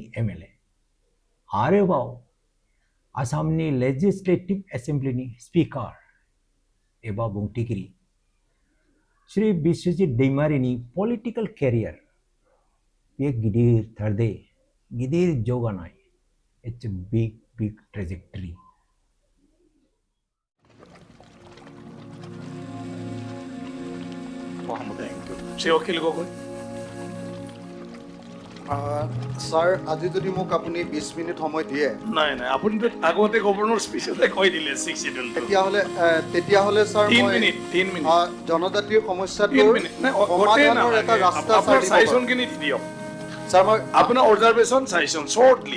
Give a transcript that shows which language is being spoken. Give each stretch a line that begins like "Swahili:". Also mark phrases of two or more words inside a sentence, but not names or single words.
Bodo: एमएलए, आरोबाव आसामनि लेजिस्लेटिव एसेम्ब्लीनि स्पीकार एबा बुंथिगिरि श्री बिस्वजित दैमारीनि
English: political career
Bodo: बे गिदिर थारदे, गिदिर जौगानाय।
English: It's a big trajectory.
Assamese: सर आज যদি মোক আপুনি 20 মিনিট সময় দিয়ে। নাই আপুনি তো আগতে গভৰ্ণৰ স্পীচতে কৈ দিলে 6 শিডিউল। তেতিয়াহলে স্যার 3 মিনিট জনজাতীয় সমস্যাটোৰ সমাধানৰ এটা ৰাস্তা সাইজন কিনি দিয়ক স্যার। মই আপোনাৰ অবজাৰভেশন সাইজন শৰ্টলি